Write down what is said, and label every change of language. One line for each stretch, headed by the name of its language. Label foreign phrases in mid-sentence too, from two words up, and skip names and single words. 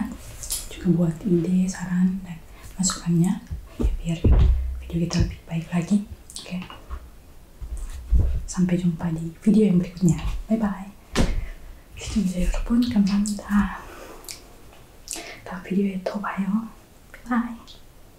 Indonesian: Juga buat ide, saran, dan masukannya ya, biar video kita lebih baik lagi. Oke, sampai jumpa di video yang berikutnya.
English: Bye bye.
Korean: 시청자 여러분 감사합니다. 다음 비디오에 또 봐요. 바이.